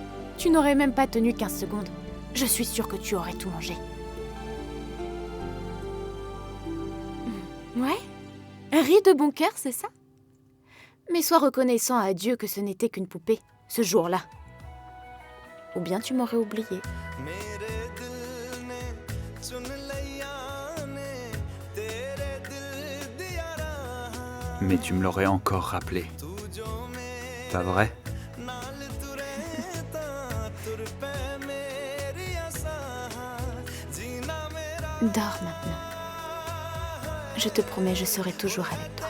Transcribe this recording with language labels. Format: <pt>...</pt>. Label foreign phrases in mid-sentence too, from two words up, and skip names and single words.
<fr>Tu n'aurais même pas tenu 15 secondes. Je suis sûre que tu aurais tout mangé. Ouais? Ris de bon cœur, c'est ça? Mais sois reconnaissant à Dieu que ce n'était qu'une poupée, ce jour-là. Ou bien tu m'aurais oublié.</fr> <pa>ਮੇਰੇ ਦਿਲ ਨੇ ਚੁਣ ਲਿਆ ਨੇ ਤੇਰੇ ਦਿਲ ਦਿਆ ਰਾਹ</pa> <fr>Mais tu me l'aurais encore rappelé.</fr> <pa>ਤੂੰ ਜੋ ਮੇਰੇ</pa> <fr>Pas vrai?</fr> <pa>ਨਾਲ ਤੁਰੇ ਤਾਂ ਤੁਰ ਪੇ ਮੇਰੀ ਆਸਾਂ ਜੀਨਾ ਮੇਰਾ</pa> <fr>Dors maintenant. Je te promets, je serai toujours avec toi.</fr>